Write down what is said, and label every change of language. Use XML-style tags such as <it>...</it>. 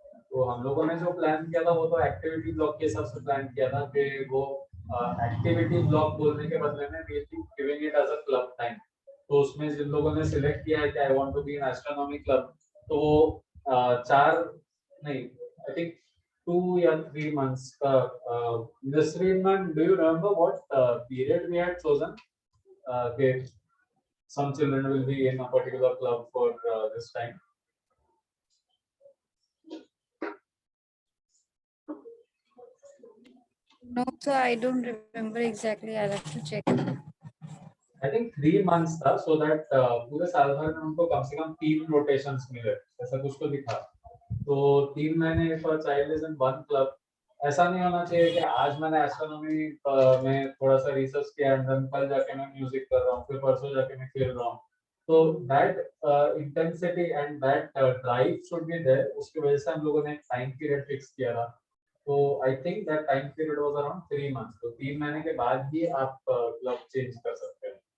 <hi>तो हम लोगों ने जो प्लान किया था वो तो एक्टिविटी ब्लॉक के हिसाब से प्लान किया था कि वो एक्टिविटी ब्लॉक बोलने के बदले में</hi> <en>we will be giving it as a club time।</en> <hi>तो उसमें जिन लोगों ने सिलेक्ट किया है कि</hi> <en>I want to be in astronomy club,</en> <hi>तो वो 4 नहीं</hi> <en>I think 2 या 3 months का Nasreen ma'am, do you remember what period we had chosen? Okay, some children will be in a particular club for this time. No, sir, I don't remember exactly. I'll have to check. I think 3 months</en> <hi>था, so that पूरे साल भर में उनको कम से कम 3 rotations मिले, ऐसा कुछ तो दिखा। तो 3 महीने</hi> <en>if a child is in one club,</en> <hi>ऐसा नहीं होना चाहिए कि आज मैंने एस्ट्रोनॉमी में थोड़ा सा रिसर्च किया एंड देन कल जाके मैं म्यूजिक कर रहा हूँ, फिर परसों जाके मैं खेल रहा हूँ।</hi> <en>तो that intensity and that drive should be there।</en> <hi>उसकी वजह से हम लोगों ने एक टाइम पीरियड फिक्स किया था। तो</hi> <en>I think that time period was around 3 months।</en> <hi>तो 3 महीने के बाद ही आप क्लब चेंज कर सकते हैं।</hi>